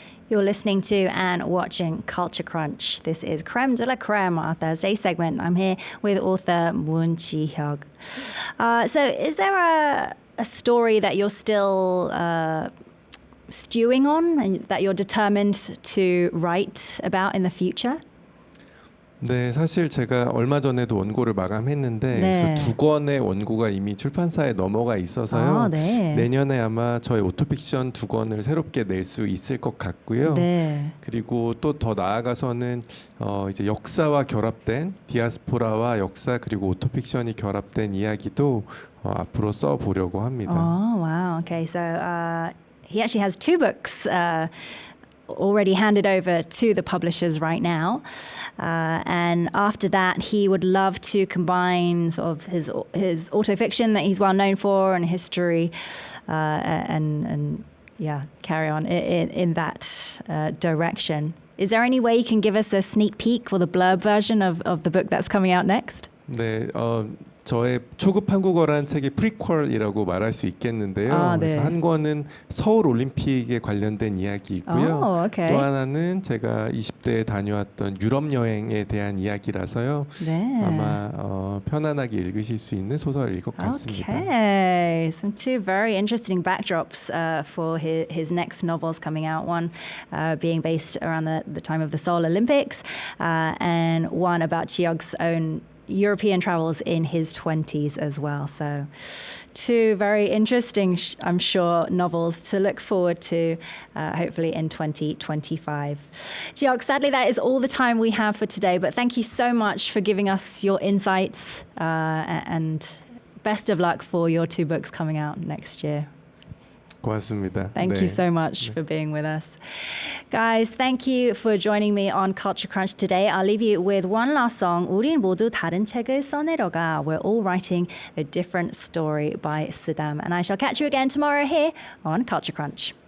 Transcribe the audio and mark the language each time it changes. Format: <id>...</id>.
<en>You're listening to and watching Culture Crunch. This is Creme de la Creme, our Thursday segment. I'm here with author Moon Ji-hyuk. So is there a story that you're still stewing on and that you're determined to write about in the future?</en> <ko>네, 사실 제가 얼마 전에도 원고를 마감했는데 그래서 두 권의 원고가 이미 출판사에 넘어가 있어서요. 아, 네. 내년에 아마 저의 오토픽션 두 권을 새롭게 낼 수 있을 것 같고요. 네. 그리고 또 더 나아가서는 이제 역사와 결합된 디아스포라와 역사 그리고 오토픽션이 결합된 이야기도 앞으로 써보려고 합니다.</ko> <en>Oh, wow. Okay, so he actually has two books already handed over to the publishers right now. And after that, he would love to combine sort of his autofiction that he's well known for and history and carry on in that direction. Is there any way you can give us a sneak peek or the blurb version of the book that's coming out next?</en> <ko>네, 저의 초급 한국어라는 책이 프리퀄이라고 말할 수 있겠는데요. 아, 네. 그래서 한 권은 서울 올림픽에 관련된 이야기이고요.</ko> <en>Oh, okay.</en> <ko>또 하나는 제가 20대에 다녀왔던 유럽 여행에 대한 이야기라서요. 네. 아마 편안하게 읽으실 수 있는 소설일 것 같습니다.</ko> <en>Okay, some two very interesting backdrops for his next novels coming out. One being based around the time of the Seoul Olympics, and one about Ji-hyuk's own European travels in his 20s as well. So two very interesting, I'm sure, novels to look forward to, hopefully in 2025. Ji-hyuk, sadly that is all the time we have for today, but thank you so much for giving us your insights and best of luck for your two books coming out next year.</en> <ko>고맙습니다.</ko> <en>Thank you so much for being with us. Guys, thank you for joining me on Culture Crunch today. I'll leave you with one last song.</en> <ko>우린 모두 다른 책을 써내려가.</ko> <en>We're all writing a different story by Saddam. And I shall catch you again tomorrow here on Culture Crunch.</en>